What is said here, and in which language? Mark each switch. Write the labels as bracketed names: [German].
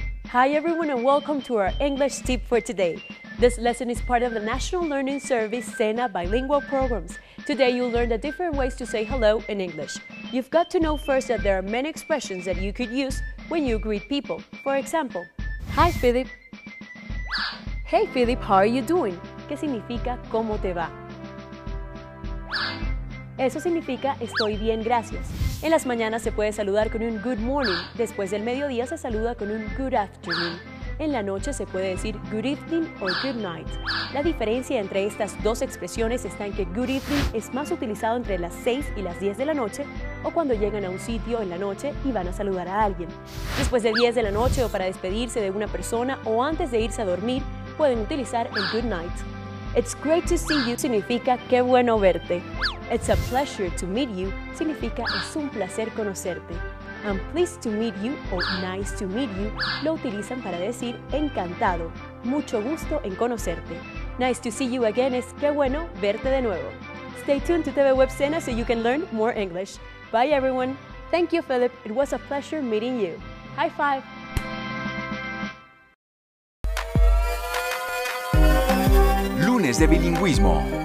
[English] Hi everyone and welcome to our English tip for today. This lesson is part of the National Learning Service SENA bilingual programs. Today you'll learn the different ways to say hello in English. You've got to know first that there are many expressions that you could use when you greet people. For example, hi Philip. Hey Philip, how are you doing? [Spanish] ¿Qué significa cómo te va? Eso significa estoy bien, gracias. En las mañanas se puede saludar con un [English] good morning. [Spanish] Después del mediodía se saluda con un [English] good afternoon. [Spanish] En la noche se puede decir [English] good evening [Spanish] o [English] good night. [Spanish] La diferencia entre estas dos expresiones está en que [English] good evening [Spanish] es más utilizado entre las 6 y las 10 de la noche o cuando llegan a un sitio en la noche y van a saludar a alguien. Después de 10 de la noche o para despedirse de una persona o antes de irse a dormir, pueden utilizar el [English] good night. It's great to see you [Spanish] significa qué bueno verte. [English] It's a pleasure to meet you [Spanish] significa es un placer conocerte. [English] I'm pleased to meet you [Spanish] o [English] nice to meet you [Spanish] lo utilizan para decir encantado, mucho gusto en conocerte. [English] Nice to see you again [Spanish] es qué bueno verte de nuevo. [English] Stay tuned to TV Web SENA so you can learn more English. Bye everyone. Thank you, Philip. It was a pleasure meeting you. High five. [Spanish] Lunes de bilingüismo.